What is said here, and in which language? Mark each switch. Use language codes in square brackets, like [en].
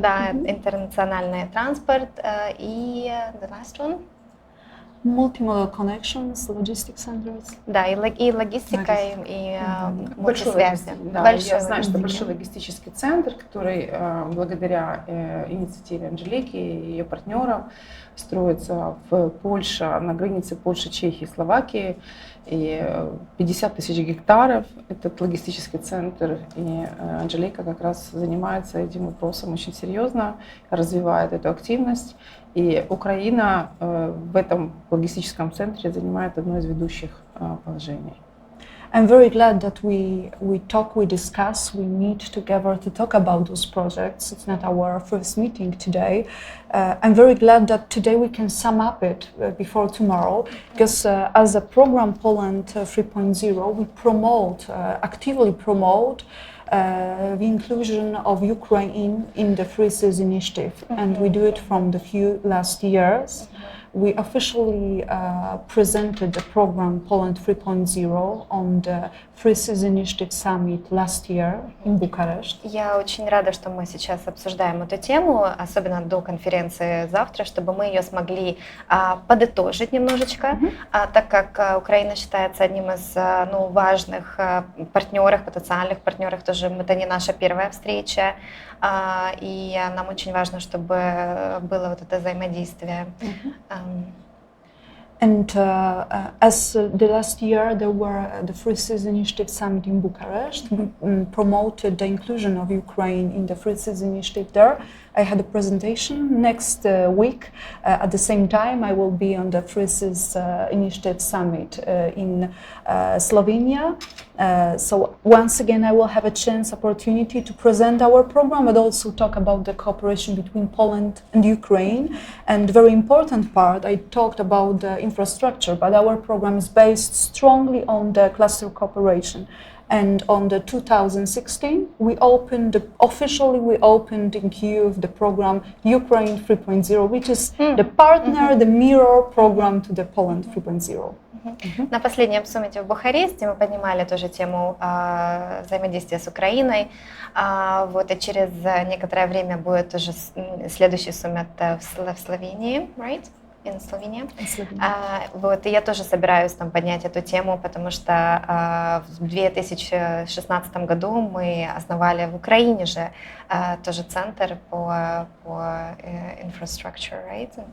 [ru] Да, интернациональный транспорт. [en] И the last one? Multimodal connections, logistic centers. [ru] Да, и логистика, и Большой связи. да, я знаю, что большой логистический центр, который благодаря инициативе Анжелики и ее партнеров строится в Польше, на границе Польши, Чехии, Словакии. И 50 тысяч гектаров этот логистический центр. И Анжелика как раз занимается этим вопросом очень серьезно, развивает эту активность. И Украина в этом логистическом центре занимает одно из ведущих положений. [en] I'm very glad that we discuss, we meet together to talk about those projects. It's not our first meeting today. I'm very glad that today we can sum up it before tomorrow, because as a program Poland 3.0, we actively promote the inclusion of Ukraine in the Free Seas initiative, and we do it from the last years. We officially presented the program Poland 3.0 on the Free Seas Initiative Summit last year in Bucharest. [ru] Я очень рада, что мы сейчас обсуждаем эту тему, особенно до конференции завтра, чтобы мы ее смогли подытожить немножечко, так как Украина считается одним из важных партнеров, потенциальных партнеров, тоже это не наша первая встреча, и нам очень важно, чтобы было вот это взаимодействие. [en] And as the last year there were the Free Seas Initiative Summit in Bucharest, we promoted the inclusion of Ukraine in the Free Seas Initiative there. I had a presentation next week. At the same time, I will be on the Free Seas Initiative Summit in Slovenia. So once again, I will have a opportunity to present our program, but also talk about the cooperation between Poland and Ukraine. And the very important part, I talked about the infrastructure, but our program is based strongly on the cluster cooperation. And on the 2016, we officially opened in Kyiv the program Ukraine 3.0, which is the partner, the mirror program to the Poland 3.0. [ru] На последнем саммите в Бухаресте мы поднимали тоже тему взаимодействия с Украиной. Вот, и через некоторое время будет уже следующий саммит в Словении, [en] right? In Slovenia. [ru] Вот, и я тоже собираюсь там поднять эту тему, потому что в 2016 году мы основали в Украине же тоже центр по [en] infrastructure, right?